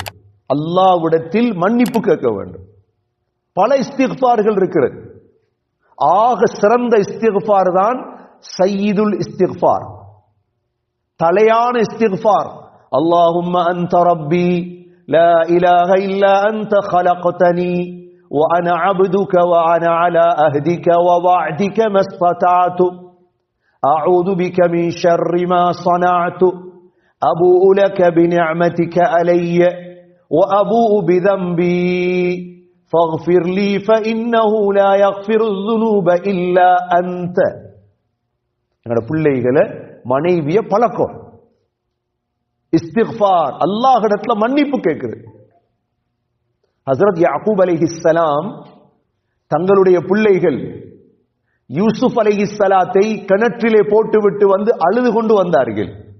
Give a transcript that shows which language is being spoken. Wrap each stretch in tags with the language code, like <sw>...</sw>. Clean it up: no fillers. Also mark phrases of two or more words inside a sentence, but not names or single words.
<ta>அல்லாஹ்விடத்தில் மன்னிப்பு கேட்க வேண்டும். பல இஸ்திக்ஃபார்கள் இருக்கிறது. ஆக சிறந்த இஸ்திக்ஃபார் தான் சய்யிதுல் இஸ்திக்ஃபார், தலையான இஸ்திக்ஃபார்.</ta> <ar>اللهم أنت ربي لا إله إلا أنت خلقتني وانا عبدك وانا على عهدك ووعدك ما استطعت اعوذ بك من شر ما صنعت ابوء لك بنعمتك علي وابوء بذنبي فاغفر لي فانه لا يغفر الذنوب الا انت.</ar> <ta>எங்கட பிள்ளைகளை மனைவிய பழக்கம் இஸ்திக்ஃபார், அல்லாஹ்விடத்துல மன்னிப்பு கேட்கிறது. ஹஜ்ரத் யாக்கூப் அலைஹிஸ்ஸலாம் தங்களுடைய பிள்ளைகள் யூசுப் அலைஹிஸ்ஸலாத்தை கிணற்றிலே போட்டுவிட்டு வந்து அழுது கொண்டு வந்தார்கள்.</ta>